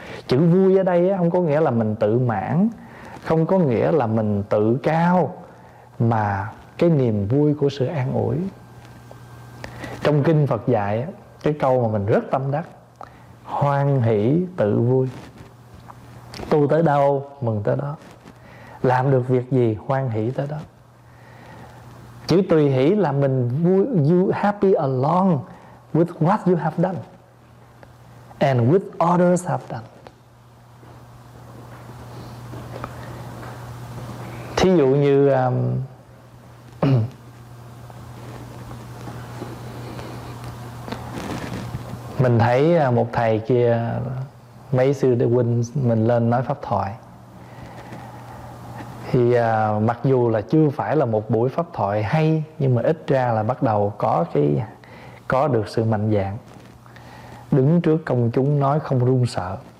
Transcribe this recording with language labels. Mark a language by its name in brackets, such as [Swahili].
[Vietnamese] Chữ vui ở đây không có nghĩa là mình tự mãn, không có nghĩa là mình tự cao, mà cái niềm vui của sự an ủi. Trong kinh Phật dạy cái câu mà mình rất tâm đắc: hoan hỷ tự vui, tu tới đâu mừng tới đó, làm được việc gì hoan hỷ tới đó. Chữ tùy hỷ là mình vui, [English] you happy along with what you have done and with others have done. [Vietnamese] Thí dụ như mình thấy một thầy kia, mấy sư đệ huynh mình lên nói pháp thoại, thì mặc dù là chưa phải là một buổi pháp thoại hay, nhưng mà ít ra là bắt đầu có cái, có được sự mạnh dạn đứng trước công chúng nói không run sợ.